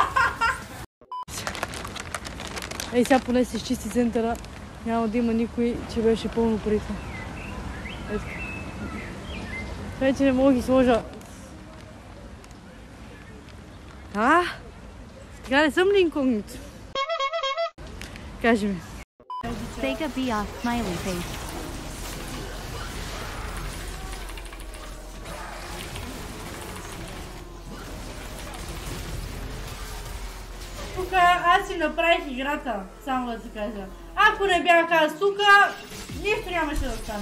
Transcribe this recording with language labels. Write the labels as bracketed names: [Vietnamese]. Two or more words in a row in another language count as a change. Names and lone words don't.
[Bulgarian] Ей, сега поне се изчисти центъра. Няма да има никой, че беше пълно парите. Ето. Вече не мога да ги сложа. Така не съм ли инкогнито? Кажи ми. Сега бе [English] off smiley face. [Bulgarian] Тук аз си направих играта, само да ти кажа. Ако не бях аз тук, нищо нямаше да стане.